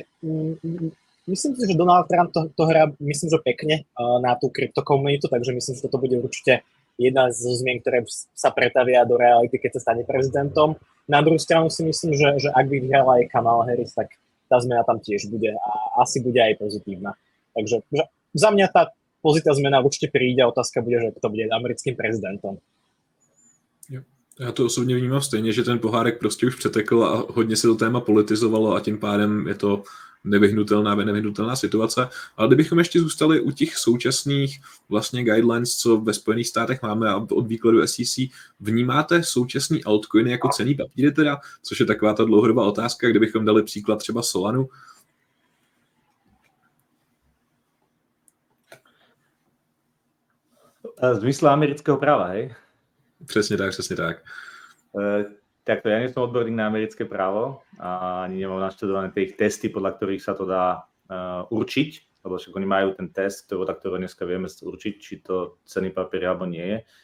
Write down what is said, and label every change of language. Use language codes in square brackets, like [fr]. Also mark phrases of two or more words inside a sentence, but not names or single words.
[sk] Myslím si, že Donald Trump to hrá, myslím, že pekne na tú kryptokomunitu, takže myslím, že toto bude určite jedna zo zmien, ktoré sa pretavia do reality, keď sa stane prezidentom. Na druhú stranu si myslím, že ak by vyhrala aj Kamala Harris, tak tá zmena tam tiež bude a asi bude aj pozitívna. Takže za mňa tá pozitívna zmena určite príde a otázka bude, že kto bude americkým prezidentom. [cs] Jo. Já to osobně vnímám stejně, že ten pohárek prostě už přetekl a hodně se to téma politizovalo a tím pádem je to nevyhnutelná situace. Ale kdybychom ještě zůstali u těch současných vlastně guidelines, co ve Spojených státech máme a od výkladu SEC, vnímáte současný altcoiny jako cenný papíry teda, což je taková ta dlouhodobá otázka, kdybychom dali příklad třeba Solanu? [sk] V zmysle amerického práva, hej? [cs] Přesně tak. [sk] Takto, ja nie som odborník na americké právo a ani nemám naštudované tie ich testy, podľa ktorých sa to dá určiť, lebo však oni majú ten test, ktorý dneska vieme určiť, či to cenný papier alebo nie je.